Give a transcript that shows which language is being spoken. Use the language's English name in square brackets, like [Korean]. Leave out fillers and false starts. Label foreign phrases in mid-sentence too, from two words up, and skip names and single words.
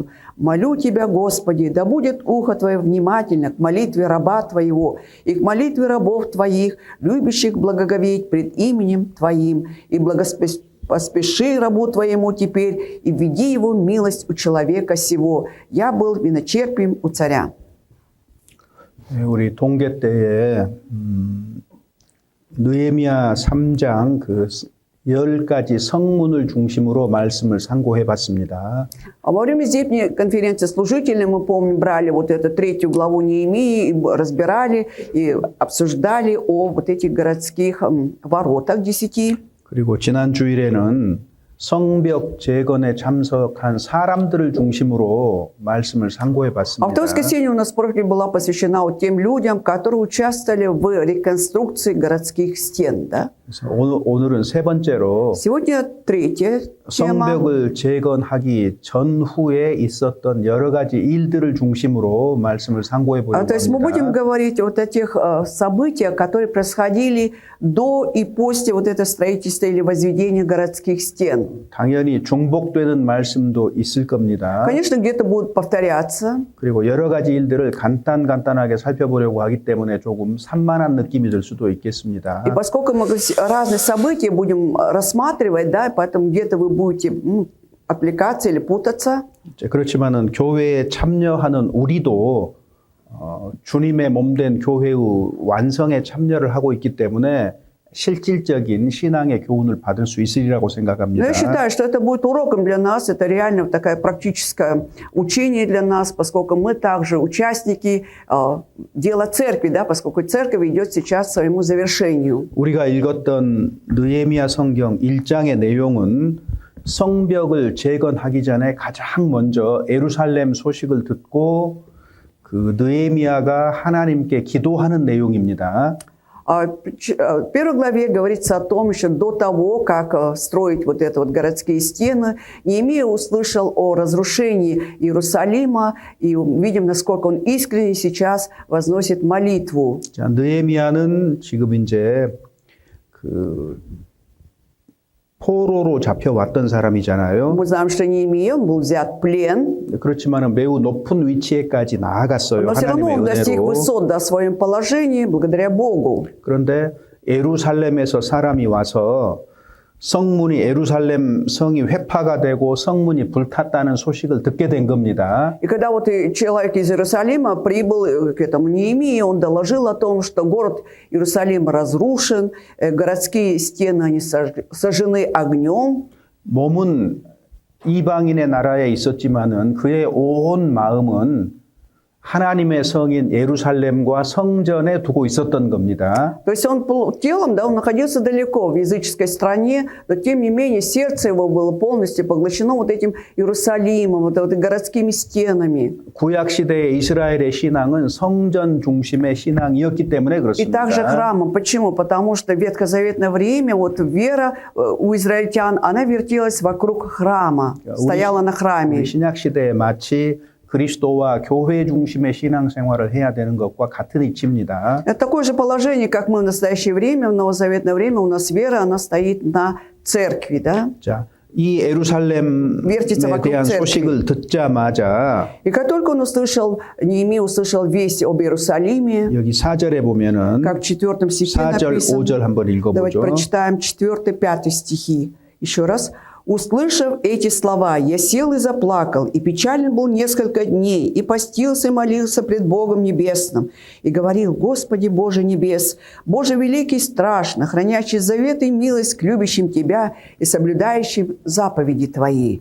[Russian] Молю Тебя, Господи, да будет ухо Твое внимательно к молитве раба Твоего и к молитве рабов Твоих, любящих благоговеть пред именем Твоим, и поспеши рабу Твоему теперь, и введи его милость у человека сего. Я был виночерпием у царя». [Korean] 우리 동계 때에 느헤미야 3장 그 10가지 성문을 중심으로 말씀을 상고해 봤습니다. [Russian] А во время зимней конференции служителей, мы помним, брали вот эту 3 главу Неемии, и разбирали и обсуждали о вот этих городских воротах 10. [Korean] 그리고 지난 주일에는 성벽 재건에 참석한 사람들을 중심으로 말씀을 상고해 [Russian] А в [Korean] 봤습니다. [Russian] то воскресенье у нас проповедь была посвящена вот тем людям, которые участвовали в реконструкции городских стен. Да? [Korean] 그래서 오늘은 세 번째로 [Russian] Сегодня третья тема. [Korean] 성벽을 재건하기 전후에 있었던 여러 가지 일들을 중심으로 말씀을 상고해 보려고 [Russian] То есть мы будем [Korean] 합니다. [Russian] говорить вот о тех событиях, которые происходили до и после вот этого строительства или возведения городских стен. [Korean] 당연히 중복되는 말씀도 있을 겁니다. [Russian] Конечно, где-то будут повторяться. [Korean] 그리고 여러 가지 일들을 간단하게 살펴보려고 하기 때문에 조금 산만한 느낌이 들 수도 있겠습니다. [Russian] И поскольку мы разные события будем рассматривать, да, поэтому где-то вы будете отвлекаться или путаться. [Korean] 그렇지만은 교회에 참여하는 우리도 주님의 몸된 교회의 완성에 참여를 하고 있기 때문에 실질적인 신앙의 교훈을 받을 수 있으리라고 [Russian] Но [Korean] 생각합니다. [Russian] я считаю, что это будет уроком для нас, это реально такое практическое учение для нас, поскольку мы также участники дела церкви, да, поскольку церковь идет сейчас к своему завершению. [Korean] 우리가 읽었던 느헤미야 성경 1장의 내용은 성벽을 재건하기 전에 가장 먼저 예루살렘 소식을 듣고 그 느헤미야가 하나님께 기도하는 내용입니다. [Russian] В первой главе говорится о том, еще до того, как строить вот это вот городские стены, Неемия услышал о разрушении Иерусалима, и видим, насколько он искренне сейчас возносит молитву. [Korean] 자, 느헤미야는 지금 이제 그 포로로 잡혀왔던 사람이잖아요. [Russian] Мы знаем, что Неемия, он был взят в плен, [Korean] 그렇지만은 매우 높은 위치에까지 나아갔어요. [Russian] но все равно [Korean] 하나님의 [Russian] он достиг [Korean] 은혜로. [Russian] высот в своем положении благодаря Богу. [Korean] 그런데 예루살렘에서 사람이 와서 성문이 예루살렘 성이 회파가 되고 성문이 불탔다는 소식을 듣게 된 겁니다. [Russian] И когда вот человек из Иерусалима прибыл к этому Неемии, он доложил о том, что город Иерусалим разрушен, городские стены они сожжены огнем. [Korean] 몸은 이방인의 нара에 있었지만은 그의 온 마음은 하나님의 성인 예루살렘과 성전에 두고 있었던 겁니다. [Russian] То есть он телом, да, он находился далеко в языческой стране, но тем не менее сердце его было полностью поглощено вот этим Иерусалимом, вот этой городскими стенами. [Korean] 구약 시대의 이스라엘의 신앙은 성전 중심의 신앙이었기 때문에 [Russian] И также [Korean] 그렇습니다. [Russian] храмом. Почему? Потому что в ветхозаветное время вот вера у израильтян, она вертелась вокруг храма, стояла на храме. [Korean] 우리 신약 시대에 마치 그리스도와 교회 중심의 신앙생활을 해야 되는 것과 같은 이치입니다. [Russian] Это такое же положение, как мы в настоящее время, в новозаветное время, у нас вера, она стоит на церкви, да? [Korean] 자, 이 예루살렘에 [Russian] Вертится вокруг [Korean] 대한 [Russian] церкви. [Korean] 소식을 듣자마자 [Russian] И как только он услышал, Неемия услышал весть об Иерусалиме, [Korean] 여기 4절에 보면은 [Russian] как в 4 стихе [Korean] 4절, [Russian] написано. [Korean] 5절 한번 [Russian] Давайте [Korean] 읽어보죠. [Russian] прочитаем 4-5 стихи. Еще раз. «Услышав эти слова, я сел и заплакал, и печален был несколько дней, и постился и молился пред Богом Небесным, и говорил: Господи Боже небес, Боже великий и страшно, хранящий завет и милость к любящим Тебя и соблюдающим заповеди Твои».